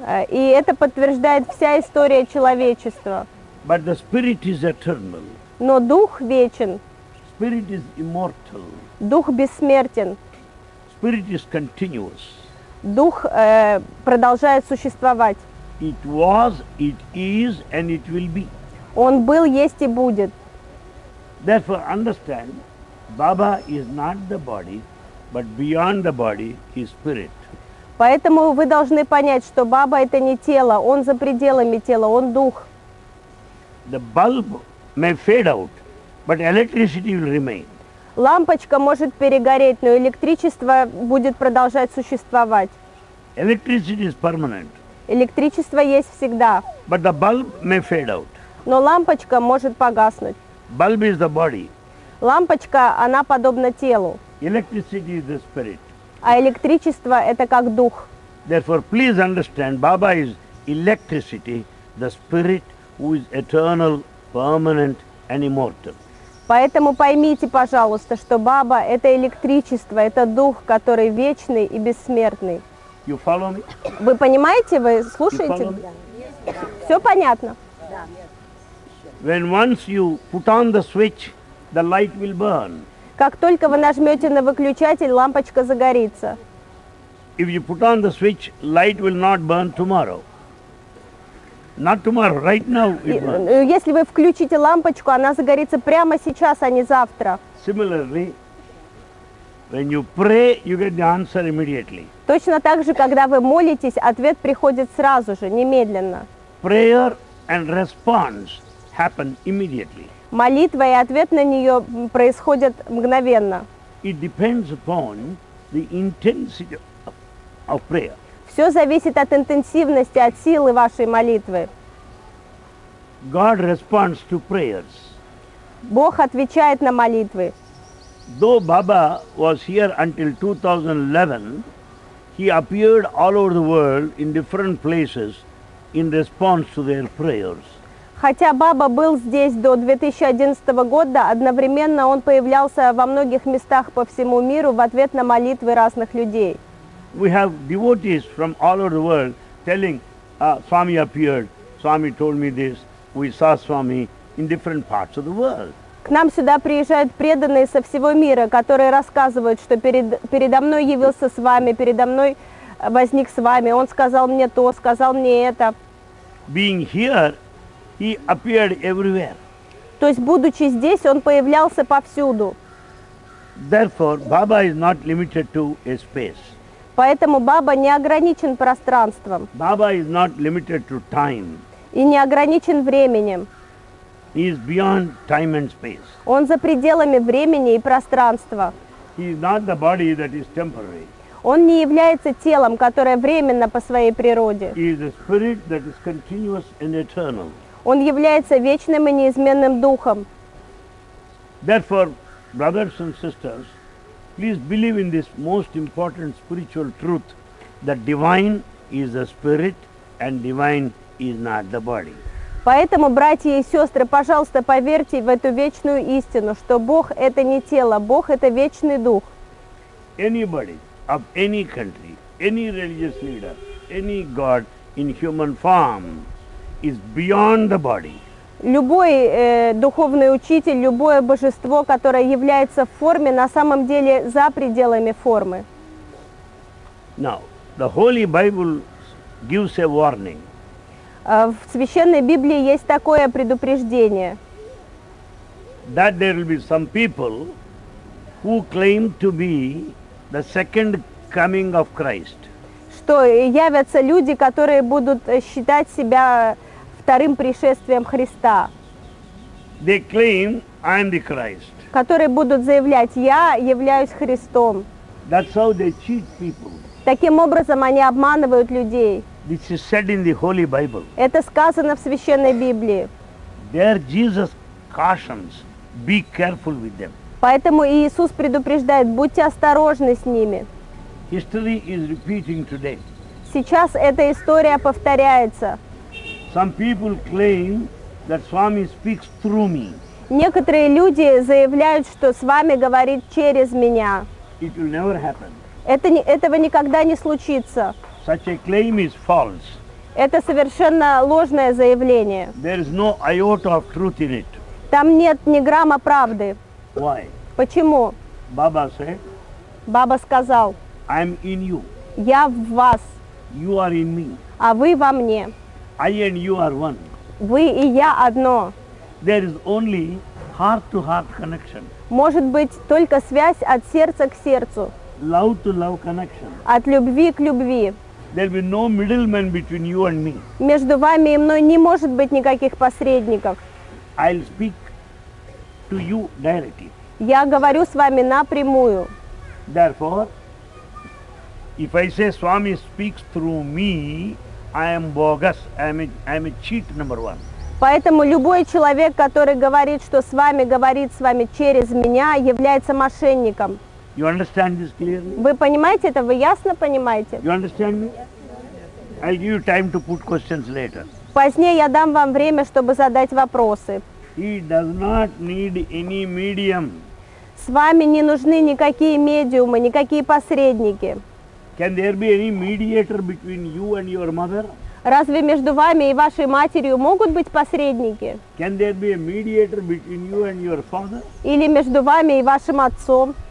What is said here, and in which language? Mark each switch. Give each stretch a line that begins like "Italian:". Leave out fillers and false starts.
Russian: И это подтверждает вся история человечества.
English: But the spirit is eternal.
Russian: Но дух вечен,
English: Spirit is immortal.
Russian: дух бессмертен,
English: Spirit is continuous.
Russian: дух продолжает существовать.
English: It was, it is, and it will be.
Russian: Он был, есть и будет.
English: Therefore, understand, Baba is not the body, but beyond the body is spirit.
Russian: Поэтому вы должны понять, что Баба это не тело, он за пределами тела, он дух.
English: The bulb may fade out, but electricity will remain.
Russian: Лампочка может перегореть, но электричество будет продолжать существовать.
English: Electricity is permanent,
Russian: Электричество есть всегда,
English: but the bulb may fade out.
Russian: но лампочка может погаснуть.
English: Bulb is the body,
Russian: Лампочка, она подобна телу,
English: electricity is the spirit.
Russian: а электричество это как дух.
English: Therefore, please understand, Baba is electricity, the spirit who is eternal, permanent, and immortal.
Russian: Поэтому поймите, пожалуйста, что Баба это электричество, это дух, который вечный и бессмертный.
English: You follow me?
Russian: Вы понимаете, вы
English: You
Russian: слушаете?
English: follow me?
Russian: Все понятно?
English: When once you put on the switch, the light will burn.
Russian: Как только вы нажмете на выключатель, лампочка загорится.
English: If you put on the switch, light will not burn tomorrow. Not tomorrow, right now it burns.
Russian: Если вы включите лампочку, она загорится прямо сейчас, а не завтра.
English: Similarly, when you pray, you get the answer immediately.
Russian: Точно так же, когда вы молитесь, ответ приходит сразу же, немедленно.
English: Prayer and response happen immediately.
Russian: Молитва и ответ на нее происходят мгновенно.
English: It depends upon the intensity of prayer.
Russian: Все зависит от интенсивности, от силы вашей молитвы.
English: God responds to prayers.
Russian: Бог отвечает на молитвы.
English: Though Baba was here until 2011, he appeared all over the world in different places in response to their prayers.
Russian: Хотя Баба был здесь до 2011 года, одновременно он появлялся во многих местах по всему миру в ответ на молитвы разных людей.
English: We have devotees from all over the world telling, Swami appeared, Swami told me this, we saw Swami in different parts of the world.
Russian: К нам сюда приезжают преданные со всего мира, которые рассказывают, что передо мной явился с вами, передо мной возник с вами, он сказал мне то, сказал мне это.
English: Being here, he appeared everywhere.
Russian: То есть, будучи здесь, он появлялся повсюду.
English: Therefore, Baba is not limited to a space.
Russian: Поэтому Баба не ограничен пространством
English: Baba is not limited to time.
Russian: и не ограничен временем.
English: He is beyond time and space.
Russian: Он за пределами времени и пространства.
English: He is not the body that is temporary.
Russian: Он не является телом, которое временно по своей природе.
English: He is a spirit that is continuous and eternal.
Russian: Он является вечным и неизменным духом.
English: Therefore, brothers and sisters, please believe in this most important spiritual truth, that divine is the spirit and divine is not the body.
Russian: Поэтому, братья и сестры, пожалуйста, поверьте в эту вечную истину, что Бог это не тело, Бог это вечный дух.
English: Anybody of any country, any religious leader, any god in human form is beyond the body.
Russian: Любой духовный учитель, любое божество, которое является в форме, на самом деле за пределами формы.
English: Now, the Holy Bible gives a warning.
Russian: В Священной Библии есть такое предупреждение,
English: that there will be some people who claim to be the second coming of Christ.
Russian: что явятся люди, которые будут считать себя вторым пришествием Христа,
English: They claim, I am the Christ.
Russian: которые будут заявлять: «Я являюсь Христом».
English: That's how they cheat people.
Russian: Таким образом, они обманывают людей.
English: This is said in the Holy Bible.
Russian: Это сказано в Священной Библии.
English: There Jesus cautions, be careful with them.
Russian: Поэтому Иисус предупреждает: будьте осторожны с ними.
English: History is repeating today.
Russian: Сейчас эта история повторяется.
English: Some people claim that Swami speaks through me.
Russian: Некоторые люди заявляют, что с вами говорит через меня.
English: It will never happen.
Russian: Этого никогда не случится.
English: Such a claim is false.
Russian: Это совершенно ложное заявление.
English: There is no iota of truth in it.
Russian: Там нет ни грамма правды.
English: Why?
Russian: Почему?
English: Baba said,
Russian: Баба сказал:
English: I am in you.
Russian: «Я в вас,
English: You are in me.
Russian: а вы во мне.
English: I and you are one.
Russian: Вы и я одно».
English: There is only heart-to-heart connection,
Russian: Может быть только связь от сердца к сердцу,
English: love-to-love connection.
Russian: от любви к любви.
English: There will be no middleman between you and me.
Russian: Между вами и мной не может быть никаких посредников.
English: I'll speak to you directly.
Russian: Я говорю с вами напрямую.
English: Therefore, if I say Swami speaks through me, I am bogus. I am a cheat, number one.
Russian: Поэтому любой человек, который говорит, что с вами говорит с вами через меня, является мошенником.
English: You understand this clearly?
Russian: Вы понимаете это? Вы ясно понимаете?
English: You understand me? I'll give you time to put questions later.
Russian: Позднее я дам вам время, чтобы задать вопросы.
English: He does not need any medium.
Russian: С вами не нужны никакие медиумы, никакие посредники.
English: Can there be any mediator between you and your mother?
Russian: Разве между вами и вашей матерью могут быть посредники?
English: Can there be a mediator between you and your father?
Russian: Или между вами и вашим отцом?